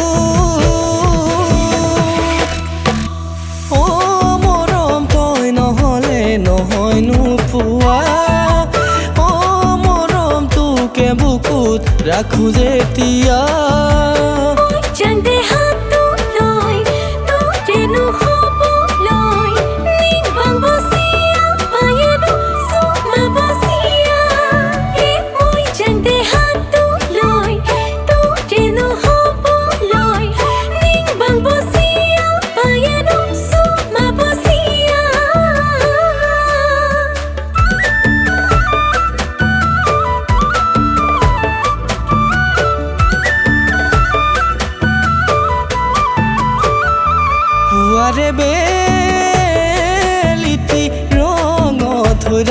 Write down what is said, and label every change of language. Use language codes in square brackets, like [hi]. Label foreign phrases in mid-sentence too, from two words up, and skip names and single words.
[as] মৰম তই নহ'লে নহয়নো পোৱা মৰম তোকে বুকুত ৰাখো যেতিয়া [mjw] Jande hatu loy, tu renu hobo loy, ning bang bosia, payano sukma bosia. Moi jande hatu loy, tu renu hobo loy, ning bang bosia, payano sukma bosia. [as] পুৱাৰে বেলিটি ৰঙত